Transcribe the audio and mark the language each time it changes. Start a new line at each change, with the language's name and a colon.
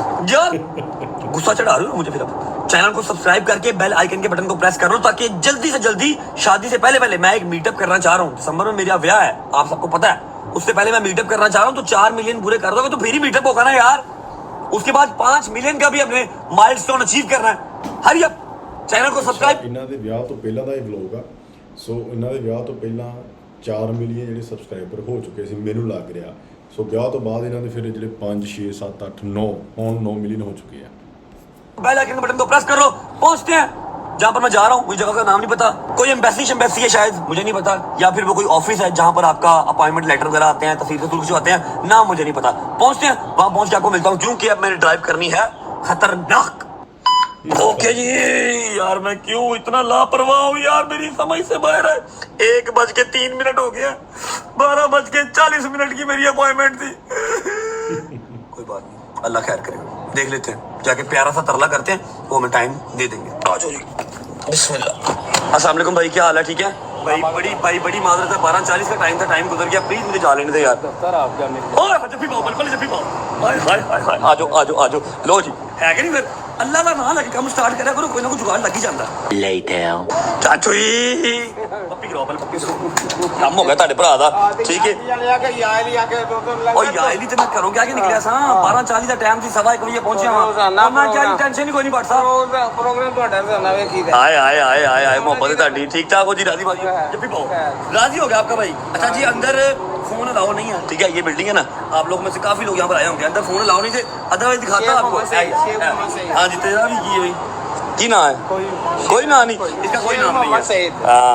Hindi: यार गुस्सा चढ़ा रहे हो मुझे फिर अब चैनल को सब्सक्राइब करके बेल आइकन के बटन को प्रेस कर लो ताकि जल्दी से जल्दी शादी से पहले मैं एक मीटअप करना चाह रहा हूँ दिसंबर में मेरा ब्याह है आप सबको पता है उससे पहले मैं मीटअप करना चाह रहा हूँ तो 4 मिलियन पूरे कर दोगे तो फिर ही मीटअप होगा ना यार उसके बाद 5 मिलियन का भी अपने माइलस्टोन अचीव करना है हरी अप चैनल को सब्सक्राइब
Punjabi: ਇਹਨਾਂ ਦੇ ਵਿਆਹ ਤੋਂ ਪਹਿਲਾਂ ਦਾ ਇਹ ਵਲੌਗ ਆ ਸੋ ਇਹਨਾਂ ਦੇ ਵਿਆਹ ਤੋਂ ਪਹਿਲਾਂ 4 ਮਿਲੀਅਨ ਜਿਹੜੇ ਸਬਸਕ੍ਰਾਈਬਰ ਹੋ ਚੁੱਕੇ ਸੀ ਮੈਨੂੰ ਲੱਗ ਰਿਹਾ। ਸੋ ਵਿਆਹ ਤੋਂ ਬਾਅਦ ਇਹਨਾਂ ਦੇ ਫਿਰ ਜਿਹੜੇ 5 6 7 8 9 ਹੁਣ
Hindi: 9 मिलियन हो चुके हैं। बेल आइकन के बटन को प्रेस कर लो, पहुंचते हैं जहां पर मैं जा रहा हूं। मुझे जगह का नाम नहीं पता, कोई एम्बेसी है शायद, मुझे नहीं पता, या फिर वो कोई ऑफिस है जहां पर आपका अपॉइंटमेंट लेटर वगैरह आते हैं, तहसील रसूल कुछ आते हैं, नाम मुझे नहीं पता। पहुंचते हैं, वहां पहुंच के आपको मिलता हूं, क्योंकि अब मैंने ड्राइव करनी है खतरनाक। ओके जी यार, मैं क्यों इतना लापरवाह हूँ यार, मेरी समझ से बाहर है। 1:03 हो गया, 12:40 की मेरी अपॉइंटमेंट थी। कोई बात नहीं, अल्लाह खैर करेगा, देख लेते हैं, जाके प्यारा सा तरला करते हैं, वो हमें टाइम दे देंगे। आ जाओ जी, बिस्मिल्लाह। अस्सलाम वालेकुम भाई, क्या हाल है? ठीक है भाई, बड़ी माजरत है, 12:40 का टाइम था, टाइम गुजर गया, प्लीज मुझे जा लेने दे यार। जब भी पाओ, आ जाओ, लो जी, है कि नहीं? फिर अल्लाह का नाम लेके काम स्टार्ट करा करो, कोई ना कोई जुगाड़ लग ही जाता। चाचू जी पप्पी गिराओ, पप्पी
Punjabi: ਕੰਮ ਹੋ ਗਿਆ ਤੁਹਾਡੇ ਭਰਾ ਦਾ, ਠੀਕ ਹੈ। ਓ ਯਾਲੀ ਤੇ ਮੈਂ ਘਰੋਂ ਕਿਹਾ ਕਿ ਨਿਕਲਿਆ ਸਾਂ, 12:40 ਦਾ ਟਾਈਮ ਸੀ, 1:15 ਵਜੇ ਪਹੁੰਚਿਆ ਹਾਂ ਮੈਂ, ਕਿਹਾ ਟੈਨਸ਼ਨ ਹੀ ਕੋਈ ਨਹੀਂ ਬਟ ਸਾਹਿਬ, ਪ੍ਰੋਗਰਾਮ ਤੁਹਾਡਾ ਸੁਣਾ ਵੇ ਕੀ
Hindi: आए मोहब्बत ਤੁਹਾਡੀ ठीक ठाक हो जी, राजी बाजी जब भी पाओ, राजी हो गया आपका भाई। अच्छा जी, अंदर फोन अलाउ नहीं है, ठीक है, ये बिल्डिंग है ना, आप लोग में से काफी लोग यहाँ पर आए होंगे, अंदर फोन अलाउ नहीं थे, अदरवाइज दिखाता आपको। हाँ जी, तेरा भी की है भाई, की ना है? कोई ना नहीं, इसका कोई नाम नहीं है।